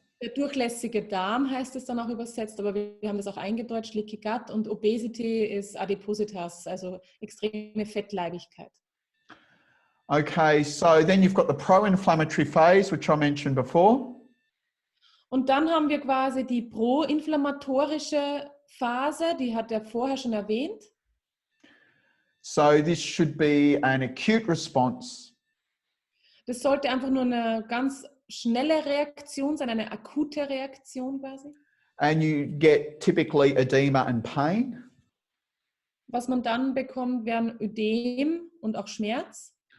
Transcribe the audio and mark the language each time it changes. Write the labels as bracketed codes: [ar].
[de] Der durchlässige Darm heißt es dann auch übersetzt, aber wir haben das auch eingedeutscht, Leaky gut, und Obesity ist Adipositas, also extreme Fettleibigkeit. [en] Okay, so then you've got the pro-inflammatory phase, which I mentioned before. [de] Und dann haben wir quasi die proinflammatorische Phase, die hat er vorher schon erwähnt. [en] So this should be an acute response. [de] Das sollte einfach nur eine ganz schnelle Reaktion sein, eine akute Reaktion quasi. [en] And you get typically edema and pain. [de] Was man dann bekommt, wären Ödem und auch Schmerz.